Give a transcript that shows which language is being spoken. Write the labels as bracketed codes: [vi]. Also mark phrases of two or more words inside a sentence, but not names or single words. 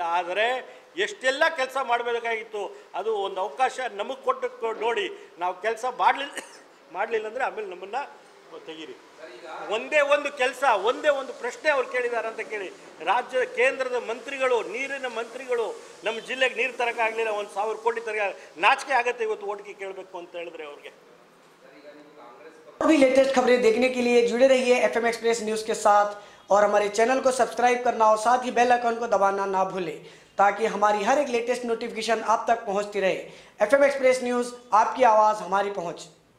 [kn] ಆದರೆ ಎಷ್ಟೆಲ್ಲ ಕೆಲಸ ಮಾಡಬೇಕಾಗಿತ್ತು, ಅದು ಒಂದು ಅವಕಾಶ ನಮಗೆ ಕೊಟ್ಟು ನೋಡಿ, ನಾವು ಕೆಲಸ ಮಾಡಲಿಲ್ಲ ಅಂದರೆ ಆಮೇಲೆ ನಮ್ಮನ್ನು ತೆಗೀರಿ। ಒಂದೇ ಒಂದು ಕೆಲಸ, ಒಂದೇ ಒಂದು ಪ್ರಶ್ನೆ ಅವ್ರು ಕೇಳಿದ್ದಾರೆ ಅಂತ ಕೇಳಿ, ರಾಜ್ಯದ ಕೇಂದ್ರದ ಮಂತ್ರಿಗಳು, ನೀರಿನ ಮಂತ್ರಿಗಳು ನಮ್ಮ ಜಿಲ್ಲೆಗೆ ನೀರು ತರೋಕ್ಕಾಗಲಿಲ್ಲ, 1000 ಕೋಟಿ ತರಕ ನಾಚಿಕೆ ಆಗುತ್ತೆ ಇವತ್ತು ಓಟ್ಗೆ ಕೇಳಬೇಕು ಅಂತ ಹೇಳಿದ್ರೆ ಅವ್ರಿಗೆ। [hi] और भी लेटेस्ट खबरें देखने के लिए जुड़े रहिए एफएम एक्सप्रेस न्यूज़ के साथ और हमारे चैनल को सब्सक्राइब करना और साथ ही बेल आइकन को दबाना ना भूलें, ताकि हमारी हर एक लेटेस्ट नोटिफिकेशन आप तक पहुंचती रहे। एफएम एक्सप्रेस न्यूज़, आपकी आवाज़ हमारी पहुंच।